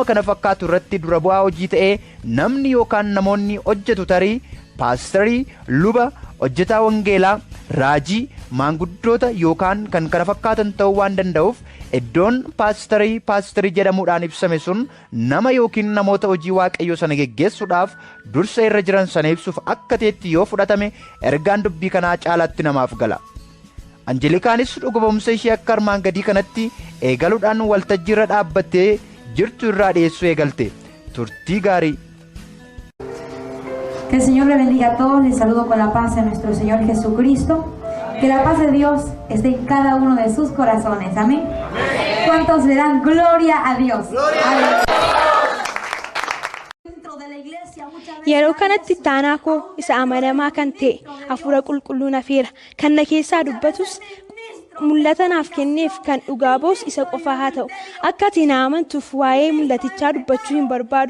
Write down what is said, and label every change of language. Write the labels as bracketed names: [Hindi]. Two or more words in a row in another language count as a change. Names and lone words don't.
[Oromo] kana fakkaatu irratti dura bu'aa hojii ta'ee namni yookaan namoonni hojjetu tarii paastarii, luba, hojjetaa wangeelaa, raajii, maanguddoota yookaan kan kana fakkaatan ta'uu waan danda'uuf iddoon paastarii jedhamuudhaan ibsame sun nama yookiin namoota hojii Waaqayyoo sana geggeessuudhaaf dursa irra jiran sana ibsuuf akka ta'etti yoo fudhatame ergaan dubbii kanaa caalaatti namaaf gala. Anjelikaanis dhuga ba'umsa ishee akka armaan gadii kanatti eegaluudhaan waltajjii irra dhaabbattee jirtu irraa dhiyeessuu eegalte. Turtii gaarii. [Spanish] Que el Señor le bendiga a todos. Les saludo con la paz de nuestro Señor Jesucristo. Que la paz de Dios esté en cada uno de sus corazones. Amén. ¿Cuántos le dan gloria a Dios? [Oromo] Yeroo kanatti taanaa koo isa amanamaa kan ta'e hafuura qulqulluu nafeera kan na keessaa dubbatus mul'ata naaf kenneef kan dhugaa ba'us isa qofaa haa ta'u. Akka ati na amantuuf waa'ee mul'atichaa dubbachuu hin barbaadu.